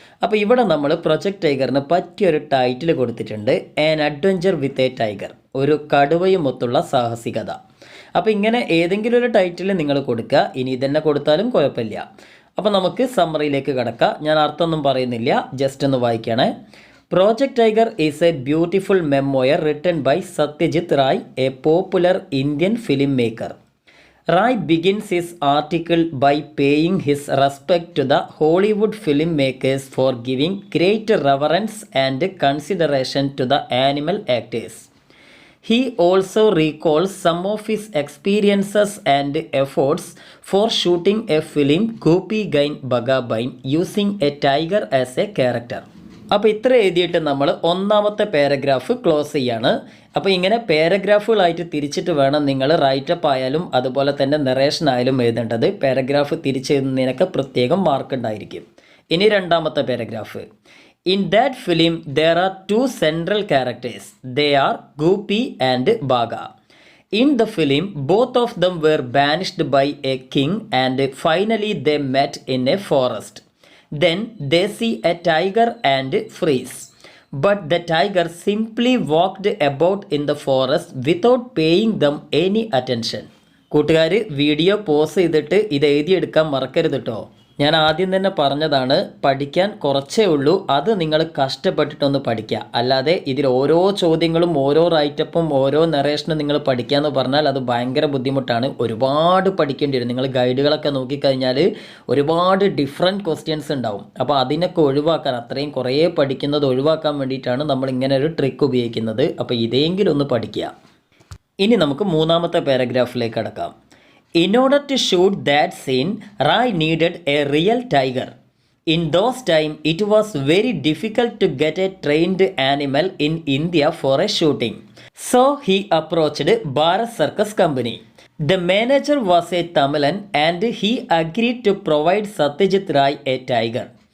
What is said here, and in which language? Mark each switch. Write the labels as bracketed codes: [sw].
[ml] അപ്പോൾ ഇവിടെ നമ്മൾ പ്രൊജക്ട് ടൈഗറിന് പറ്റിയൊരു ടൈറ്റിൽ കൊടുത്തിട്ടുണ്ട്. [en] an adventure with a tiger, [ml] ഒരു കടുവയുമൊത്തുള്ള സാഹസികത. അപ്പോൾ ഇങ്ങനെ ഏതെങ്കിലും ഒരു ടൈറ്റിൽ നിങ്ങൾ കൊടുക്കുക. ഇനി ഇതന്നെ കൊടുത്താലും കുഴപ്പമില്ല. അപ്പോൾ നമുക്ക് സമ്മറിയിലേക്ക് കിടക്കാം. ഞാൻ അർത്ഥമൊന്നും പറയുന്നില്ല, ജസ്റ്റ് ഒന്ന് വായിക്കണേ. [en] Project Tiger is a beautiful memoir written by Satyajit Ray, a popular Indian filmmaker. Ray begins his article by paying his respect to the Hollywood filmmakers for giving great reverence and consideration to the animal actors. He also recalls some of his experiences and efforts for shooting a film Gopi Gain Bagabain using a tiger as a character. [ml] അപ്പോൾ ഇത്ര എഴുതിയിട്ട് നമ്മൾ ഒന്നാമത്തെ paragraph close ചെയ്യാണ്. അപ്പോൾ ഇങ്ങനെ പാരഗ്രാഫുകളായിട്ട് തിരിച്ചിട്ട് വേണം നിങ്ങൾ റൈറ്റപ്പ് ആയാലും അതുപോലെ തന്നെ നറേഷൻ ആയാലും എഴുതേണ്ടത്. പാരഗ്രാഫ് തിരിച്ചെഴുതുന്നതിനൊക്കെ പ്രത്യേകം മാർക്ക് ഉണ്ടായിരിക്കും. ഇനി രണ്ടാമത്തെ paragraph. [en] In that film there are 2 central characters. They are Gopi and Baga. In the film both of them were banished by a king and finally they met in a forest. Then they see a tiger and freeze. But the tiger simply walked about in the forest without paying them any attention. [ml] കൂട്ടുകാർ video pause ചെയ്തിട്ട് ഇത് എഴുതിയെടുക്കാൻ മറക്കരുത് കേട്ടോ. ഞാൻ ആദ്യം തന്നെ പറഞ്ഞതാണ്, പഠിക്കാൻ കുറച്ചേ ഉള്ളൂ. അത് നിങ്ങൾ കഷ്ടപ്പെട്ടിട്ടൊന്ന് പഠിക്കുക. അല്ലാതെ ഇതിൽ ഓരോ ചോദ്യങ്ങളും ഓരോ റൈറ്റപ്പും ഓരോ നറേഷനും നിങ്ങൾ പഠിക്കുക എന്ന് പറഞ്ഞാൽ അത് ഭയങ്കര ബുദ്ധിമുട്ടാണ്. ഒരുപാട് പഠിക്കേണ്ടി വരും. നിങ്ങൾ ഗൈഡുകളൊക്കെ നോക്കിക്കഴിഞ്ഞാൽ ഒരുപാട് ഡിഫറെൻറ്റ് ക്വസ്റ്റ്യൻസ് ഉണ്ടാവും. അപ്പോൾ അതിനൊക്കെ ഒഴിവാക്കാൻ, അത്രയും കുറേ പഠിക്കുന്നത് ഒഴിവാക്കാൻ വേണ്ടിയിട്ടാണ് നമ്മൾ ഇങ്ങനെ ഒരു ട്രിക്ക് ഉപയോഗിക്കുന്നത്. അപ്പോൾ ഇതെങ്കിലും ഒന്ന് പഠിക്കുക. ഇനി നമുക്ക് മൂന്നാമത്തെ പാരഗ്രാഫിലേക്ക് കടക്കാം. [en] In order to shoot that scene, Ray needed a real tiger. In those times, it was very difficult to get a trained animal in India for a shooting. So he approached Bharat Circus Company. The manager was a Tamilan and he agreed to provide Satyajit Ray a tiger.